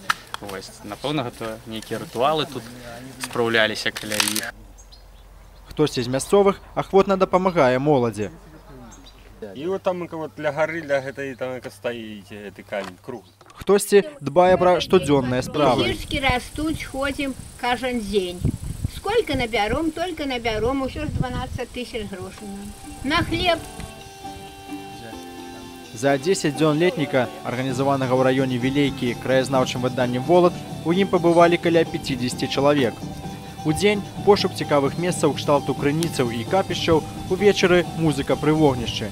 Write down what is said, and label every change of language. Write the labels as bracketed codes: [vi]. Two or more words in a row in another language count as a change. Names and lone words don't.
[be] Напэўна, гэта нейкія рытуалы тут спраўляліся каля іх. Хтосьці з мясцовых ахвотна дапамагае моладзі. І от там для гары, для гэтай там стаіць гэты камень, круг. Хтосьці дбае пра штодзённыя справы. Гіршкі растуць, ходзім кожен дзень. [ru] Сколько наберем, только наберем, еще 12 тысяч грошей. На хлеб. [be] За 10 дзён летніка, арганізаванага ў раёне Вілейкі краязнаўчым выданнем «Волат», у ім пабывалі каля 50 чалавек. У дзень пошук цікавых месцаў кшталту крыніцаў і капішчаў, увечары музыка пры вогнішчы.